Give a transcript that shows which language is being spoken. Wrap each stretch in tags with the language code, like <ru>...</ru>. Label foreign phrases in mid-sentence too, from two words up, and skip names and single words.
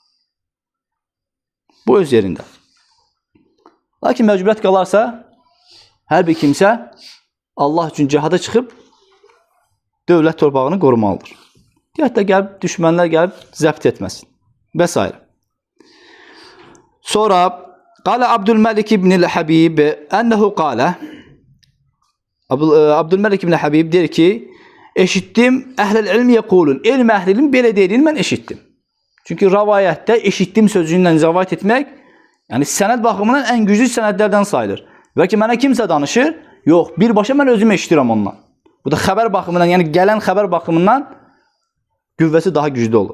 <az>Bu öz yerində. Lakin məcburiyyət qalarsa, hər bir kimsə Allah üçün cihada çıxıb dövlət torpağını qorumalıdır. Hətta gəlib, düşmənlər gəlib zəbt etməsin və s. Sonra</az> <ar>قال عبد الملك بن حبيب أنه قال عبد الملك بن حبيب</ar> <az>deyir ki, eşitdim</az> <ar>أهل العلم يقولون.</ar> <az>Elm əhlinin belə deyilini mən eşitdim. Çünki rəvayətdə eşitdim sözündən rəvayət etmək, yəni sənəd baxımından ən güclü sənədlərdən sayılır. Və ki, mənə kimsə danışır, yox, birbaşa mən özüm eşidirəm ondan. Bu da xəbər baxımından, yəni gələn xəbər baxımından qüvvəsi daha güclü olur.</az>